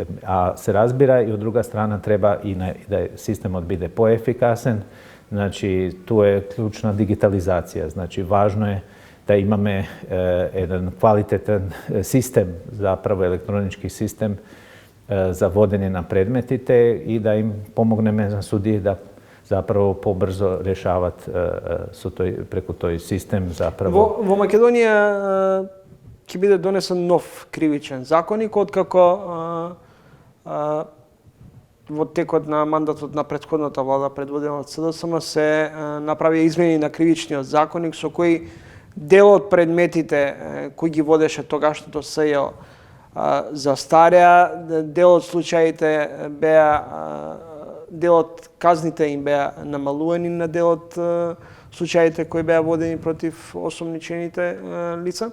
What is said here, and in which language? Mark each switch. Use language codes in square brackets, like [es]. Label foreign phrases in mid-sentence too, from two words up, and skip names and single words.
[mk] А се разбира и од друга страна треба и да систем одбиде поефикасен, значи ту је клучна дигитализација, значи важно је да имаме један квалитетан систем, заправо електронички систем за водење на предметите и да им помогнеме на судији да заправо побрзо решавати преку тој систем заправо. Во Македонија ќе биде донесен нов кривичен законник, откако во текот на мандатот на претходната влада предводена од СДСМ се направи измени на кривичниот законник со кои дел од предметите кои ги водеше тогашното СЈО застаря, дел од случаите беа дел од казните им беа намалувани на дел од случаите кои беа водени против осомничените лица.